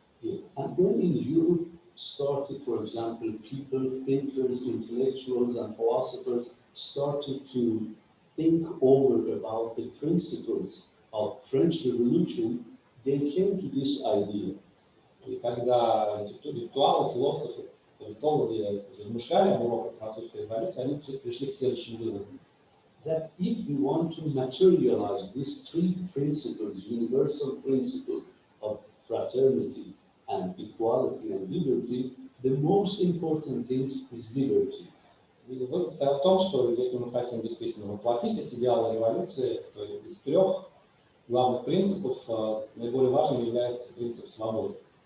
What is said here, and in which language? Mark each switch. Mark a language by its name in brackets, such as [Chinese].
[English] And when in Europe started, for example, people, thinkers, intellectuals, and philosophers started to think over about the principles of French Revolution, they came to this idea. [Russian] И когда интеллектуалы, философы, политологи размышляли об уроках французской революции, они пришли к следующим выводам. [English] That if we want to materialize these three principles, universal principles of fraternity and equality and liberty, the most important thing is liberty. [Russian] И вывод стоял в том, что если мы хотим действительно воплотить эти идеалы революции, то из трех главных принципов наиболее важным является принцип свободы.